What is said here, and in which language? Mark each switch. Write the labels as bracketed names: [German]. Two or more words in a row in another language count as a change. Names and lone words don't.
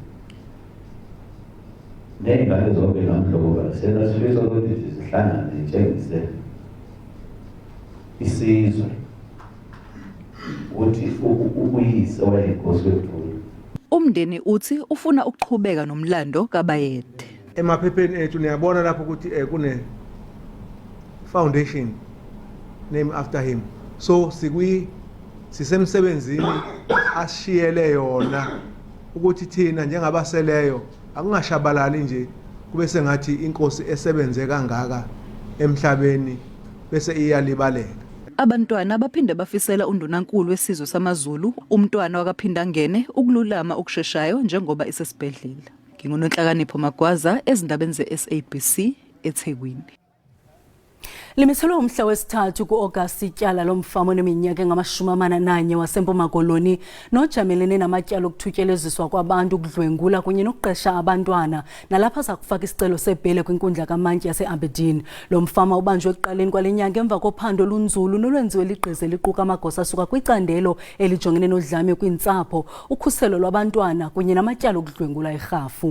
[Zulu] Ney'ngane zonke noMdlokombane senasifiso ukuthi zihlangane zitshengise isizwe ukuthi ubuyise wayinkosi wethu. Umndeni uthi ufuna ukuqhubeka nomlando kaBayede. Emaphepheni ethu niyabona lapho ukuthi kune [English] foundation named after him. [Zulu] So sisemsebenzini ashiyele yona ukuthi thina njengabaseleyo akungashabalali nje kube sengathi inkosi esebenze kangaka emhlabeni bese iyalibaleka. Abantwana baphinde bafisela undunankulu wesizwe samaZulu umntwana wakaphinda ngene ukululama okusheshayo njengoba isesibhedlela. Ngingunonhlakanipho Magwaza ezindabeni ze-SABC eThekwini. [Xhosa] Limithelwe umhla wesithathu ku-August ityala lomfama oneminyaka engama-41 waseMpuma Koloni nojamelene namatyala okuthutyeleziswa kwabantu ukudlwengula kunye nokuqesha abantwana nalapha zakufaka isicelo sebhele kwinkundla kamantyi yase-Aberdeen. Lo mfama ubanjwe ekuqaleni kwale nyanga emva kophando olunzulu nolwenziwe ligqize liquka amagosa asuka kwicandelo elijongene nodlame kwiintsapho, ukhuselo lwabantwana kunye namatyala okudlwengula irhafu.